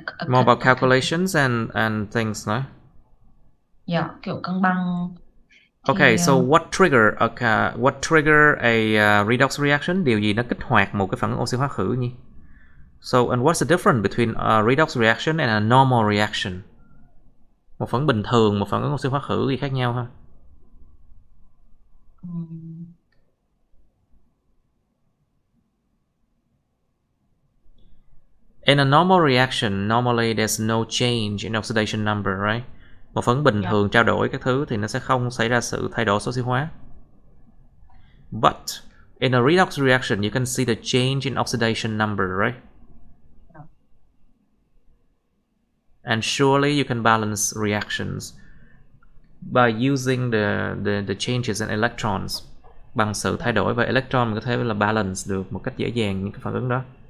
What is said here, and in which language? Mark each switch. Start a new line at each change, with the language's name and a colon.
English: More about calculations and things, no?
Vietnamese: Yeah, kiểu cân bằng.
English: Okay, so what trigger a redox reaction?
Vietnamese: Điều gì nó kích hoạt một cái phản ứng oxy hóa khử nhỉ?
English: So, and what's the difference between a redox reaction and a normal reaction?
Vietnamese: Một phản ứng bình thường, một phản ứng oxy hóa khử gì khác nhau ha?
English: In a normal reaction, normally there's no change in oxidation number, right?
Vietnamese: Một phản ứng bình thường trao đổi các thứ thì nó sẽ không xảy ra sự thay đổi số oxy hóa.
English: But in a redox reaction, you can see the change in oxidation number, right? And surely you can balance reactions by using the changes in electrons.
Vietnamese: Bằng sự thay đổi về electron, mình có thể là balance được một cách dễ dàng những cái phản ứng đó.